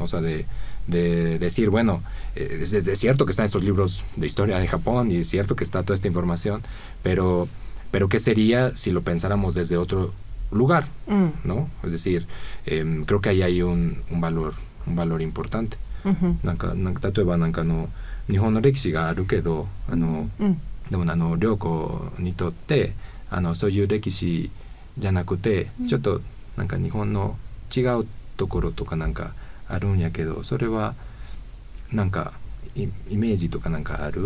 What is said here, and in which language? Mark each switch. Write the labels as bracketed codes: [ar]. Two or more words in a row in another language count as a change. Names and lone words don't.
[es] O sea, de decir, bueno, es cierto que están estos libros de historia de Japón y es cierto que está toda esta información, pero ¿qué sería si lo pensáramos desde otro lugar? ¿No? Es decir, creo que ahí hay un valor importante. [ja] なんか例えば日本の歴史があるけどでも良子にとってそういう歴史じゃなくてちょっと日本の違うところとかあるんやけど、それはイメージとかある？